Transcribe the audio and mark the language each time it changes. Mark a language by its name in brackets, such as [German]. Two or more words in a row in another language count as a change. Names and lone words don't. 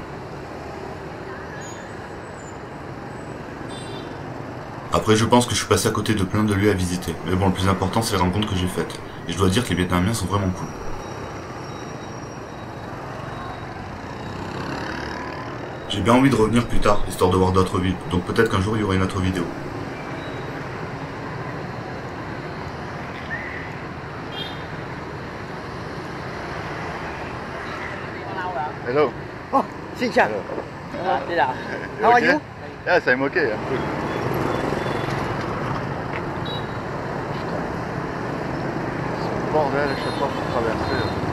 [French] Après je pense que je suis passé à côté de plein de lieux à visiter. Mais bon, le plus important c'est les rencontres que j'ai faites. Et je dois dire que les Vietnamiens sont vraiment cool. J'ai bien envie de revenir plus tard, histoire de voir d'autres villes. Donc peut-être qu'un jour il y aura une autre vidéo. [English] Hello. [Vietnamese] Oh, xin chào. Thế nào? [English] How are you? Yes, I'm okay. I'm good. [French] C'est bordel à chaque fois pour traverser.